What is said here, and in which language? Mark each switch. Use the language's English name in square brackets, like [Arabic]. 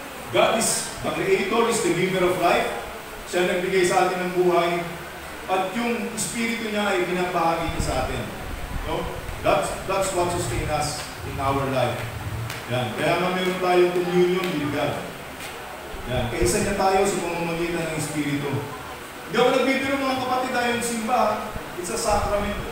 [English] God is the Creator, is the giver of life. [Filipino] Siya nagbigay sa atin ng buhay. At yung Espiritu niya ay binabahagi niya sa atin. No? [English] That's what sustains us in our life. [Filipino] Yan. Kaya nga meron tayong [English] communion with God. [Filipino] Yan. Kaisa niya tayo sa pamamagitan ng Espiritu. Hindi ako nagbibiro mga kapatid tayong simba. [English] It's a sacrament.